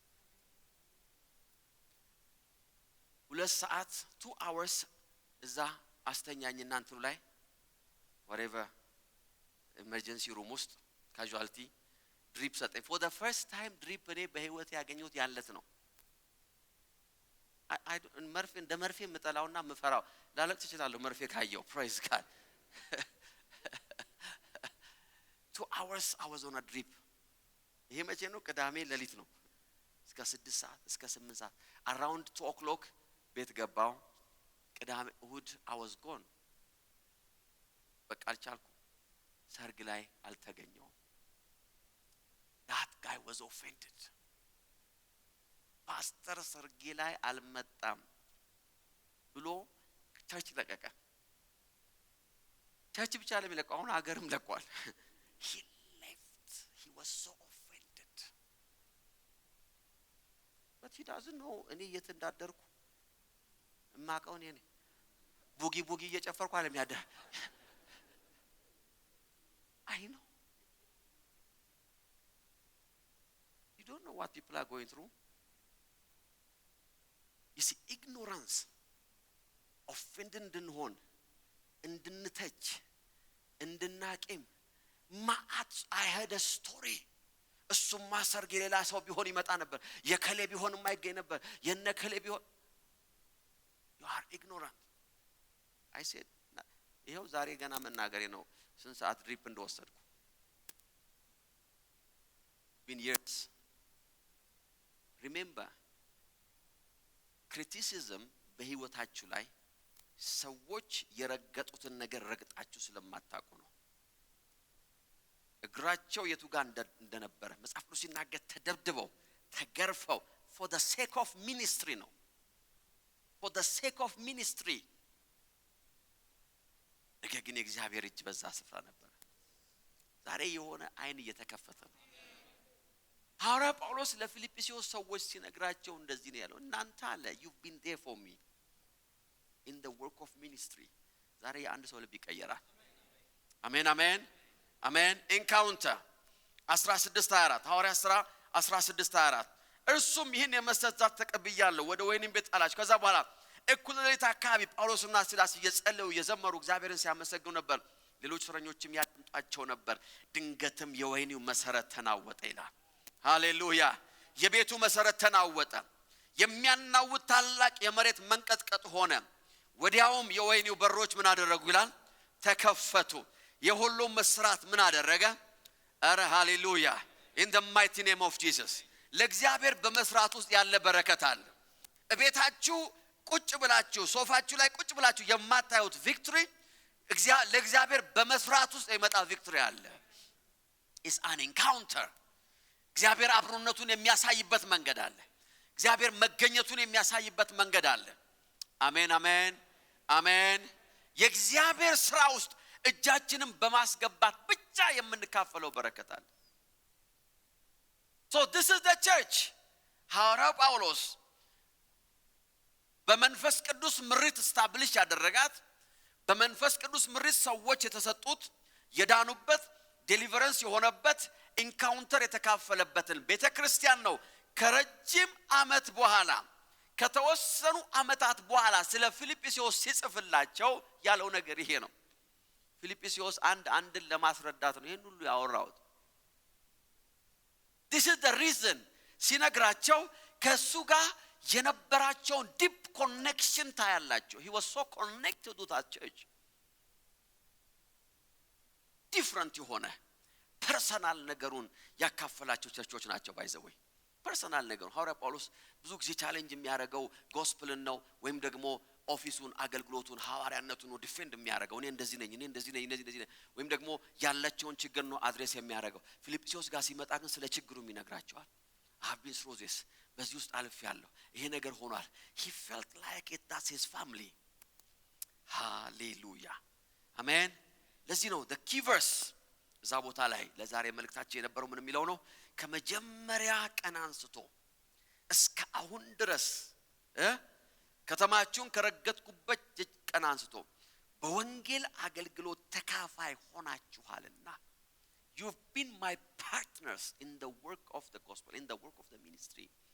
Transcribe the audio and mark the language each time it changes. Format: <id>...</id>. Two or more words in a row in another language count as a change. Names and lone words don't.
<am>2 ሰዓት</am> <en>2 hours</en> <am>እዛ አስተኛኝና እንትኑ ላይ</am> <en>whatever emergency room</en> <am>ውስጥ casualty ድሪፕ ሰጠኝ።</am> <en>for the first time</en> <am>ድሪፕ እኔ በህይወት ያገኘሁት ያለት ነው። መርፌ እንደ መርፌ የምጠላውና የምፈራው ላለቅስ እችላለሁ መርፌ ካየው።</am> <en>praise God 2 hours I was on a drip።</en> <am>ይሄ መቼ ነው? ቅዳሜ ሌሊት ነው። እስከ 6 ሰዓት እስከ 8 ሰዓት</am> <en>around 2 o'clock</en> <am>ቤት ገባው። ቅዳሜ እሁድ</am> <en>I was gone።</en> <am>በቃ አልቻልኩም። ሰርግ ላይ አልተገኘውም።</am> <en>that guy was offended።</en> <am>ፓስተር ሰርጌ ላይ አልመጣም ብሎ ቸርች ለቀቀ። ቸርች ብቻ ለሚለቀው አሁን ሀገርም ለቋል።</am> <en>he left. he was so offended but he doesn't know</en> <am>እኔ የት እንዳደርኩ ማቀው እኔ ነኝ። ቡጊ እየጨፈርኩ አለም ያደ</am> <en>I know. You don't know what people are going through. You see, ignorance, offending</en> <am>እንድንሆን እንድንተች እንድናቂም ማአት</am> <en>I had a story።</en> <am>እሱማ ሰርግ ሌላ ሰው ቢሆን ይመጣ ነበር፣ የከሌ ቢሆን የማይገኝ ነበር፣ የነከሌ ቢሆን።</am> <en>You are ignorant። I said</en> <am>ይሄው ዛሬ ገና መናገሬ ነው ስንት ሰዓት ድሪፕ እንደወሰድኩ።</am> <en>been years።</en> <am>remember criticism በህይወታችሁ ላይ ሰዎች የረገጡትን ነገር ረግጣችሁ ስለማታውቁ ነው። እግራቸው የቱ ጋር እንደነበረ መጽሐፍ ቅዱስ ሲናገር ተደብድበው ተገርፈው</am> <en>for the sake of ministry</en> <am>ነው።</am> <en>for the sake of ministry።</en> <am>ነገር ግን የእግዚአብሔር እጅ በዛ ስፍራ ነበር። ዛሬ የሆነ አይን እየተከፈተ ነው። ሐዋርያ ጳውሎስ ለፊልጵስዩስ ሰዎች ሲነግራቸው እንደዚህ ነው ያለው። እናንተ አለ</am> <en>you've been there for me in the work of ministry።</en> <am>ዛሬ አንድ ሰው ልብ ይቀየራል። አሜን አሜን አሜን። ኢንካውንተር 16:24 ሐዋርያ ሥራ 16:24 እርሱም ይህን የመስጠት ዛት ተቀብያለሁ ወደ ወይንም ቤት አላቸው። ከዛ በኋላ እኩለ ሌሊት አካባቢ ጳውሎስና ሲላስ እየጸለዩ እየዘመሩ እግዚአብሔርን ሲያመሰግኑ ነበር። ሌሎች እስረኞችም ያዳምጧቸው ነበር። ድንገትም የወህኒው መሰረት ተናወጠ ይላል። ሃሌሉያ። የቤቱ መሰረት ተናወጠ። የሚያናውጥ ታላቅ የመሬት መንቀጥቀጥ ሆነ። ወዲያውም የወህኒው በሮች ምን አደረጉ ይላል? ተከፈቱ። የሁሉም መስራት ምን አደረገ? አረ ሃሌሉያ።</am> <en>in the mighty name of Jesus።</en> <am>ለእግዚአብሔር በመስራት ውስጥ ያለ በረከት አለ። እቤታችሁ ቁጭ ብላችሁ ሶፋችሁ ላይ ቁጭ ብላችሁ የማታዩት ቪክቶሪ ለእግዚአብሔር በመስራት ውስጥ የመጣ ቪክቶሪ አለ።</am> <en>is an encounter።</en> <am>እግዚአብሔር አብሮነቱን የሚያሳይበት መንገድ አለ። እግዚአብሔር መገኘቱን የሚያሳይበት መንገድ አለ። አሜን አሜን አሜን። የእግዚአብሔር ስራ ውስጥ እጃችንን በማስገባት ብቻ የምንካፈለው በረከት አለ።</am> <en>so this is the church።</en> <am>ሐዋርያው ጳውሎስ በመንፈስ ቅዱስ ምሪት ስታብሊሽ ያደረጋት በመንፈስ ቅዱስ ምሪት ሰዎች የተሰጡት የዳኑበት ዴሊቨረንስ የሆነበት ኢንካውንተር የተካፈለበትን ቤተክርስቲያን ነው። ከረጅም አመት በኋላ ከተወሰኑ አመታት በኋላ ስለ ፊልጵስዩስ ሲጽፍላቸው ያለው ነገር ይሄ ነው። ፊልጵስዩስ አንድን ለማስረዳት ነው ይሄን ሁሉ ያወራውት።</am> <en>this is the reason</en> <am>ሲነግራቸው ከሱ ጋር የነበራቸውን</am> <en>deep connection</en> <am>ታያላችሁ።</am> <en>he was so connected to that church።</en> <am>ዲፍረንት የሆነ ፐርሰናል ነገሩን ያካፈላቸው ቸርቾች ናቸው። ባይዘወይ ፐርሰናል ነገሩ ሐዋርያ ጳውሎስ ብዙ ጊዜ ቻሌንጅ የሚያደርገው ጎስፕልን ነው ወይም ደግሞ ኦፊሱን አገልግሎቱን ሐዋርያነቱን ነው ዲፌንድ የሚያደርገው። እኔ እንደዚህ ነኝ ወይም ደግሞ ያላቸውን ችግር ነው አድሬስ የሚያደርገው። ፊልጵስዩስ ጋር ሲመጣ ግን ስለ ችግሩም ይነግራቸዋል። አብስ ሮዜስ በዚህ ውስጥ አልፍ ያለው ይሄ ነገር ሆኗል።</am> <en>he felt like it that's his family።</en> <am>ሃሌሉያ አሜን። ለዚህ ነው</am> <en>the key verse</en> <am>እዛ ቦታ ላይ ለዛሬ መልእክታችን የነበረው ምን የሚለው ነው? ከመጀመሪያ ቀን አንስቶ እስከ አሁን ድረስ ከተማችሁን ከረገጥኩበት ቀን አንስቶ በወንጌል አገልግሎት ተካፋይ ሆናችኋልና</am> <en>you've been my partners in the work of the gospel, in the work of the ministry።</en>